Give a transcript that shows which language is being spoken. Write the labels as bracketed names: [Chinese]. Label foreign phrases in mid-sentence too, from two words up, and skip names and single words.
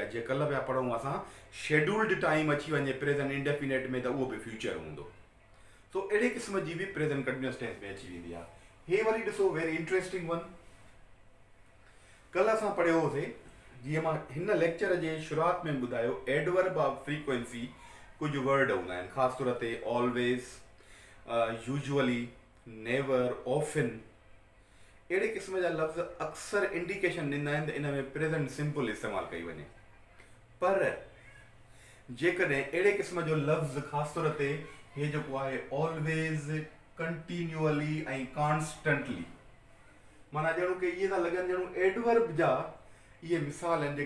[Sindhi] जीअं कल्ह पिया पढ़ूं असां [English] scheduled time [Sindhi] अची वञे [English] present indefinite [Sindhi] में त उहो बि फ्यूचर हूंदो. सो अहिड़े क़िस्म जी बि [English] present continuous tense [Sindhi] में अची वेंदी आहे. हे वरी ॾिसो [English] very interesting one. [Sindhi] कल्ह असां पढ़ियो होसीं, जीअं मां हिन लेक्चर जे शुरूआति में ॿुधायो, [English] adverb of frequency [Sindhi] कुझु वर्ड हूंदा आहिनि, ख़ासि तौर ते [English] always, usually, never, often. [Sindhi] अहिड़े क़िस्म जा लफ़्ज़ अक्सर इंडिकेशन ॾींदा आहिनि त इन में [English] present simple [Sindhi] इस्तेमालु कई वञे. पर जेकॾहिं अहिड़े क़िस्म जो लफ़्ज़ ख़ासि तौर ते हे जेको आहे [English] always, continuously [Sindhi] ऐं कॉन्स्टेंटली, माना ॼणो की इहे था लॻनि ॼणो एडवर्ब जा इहे मिसाल आहिनि.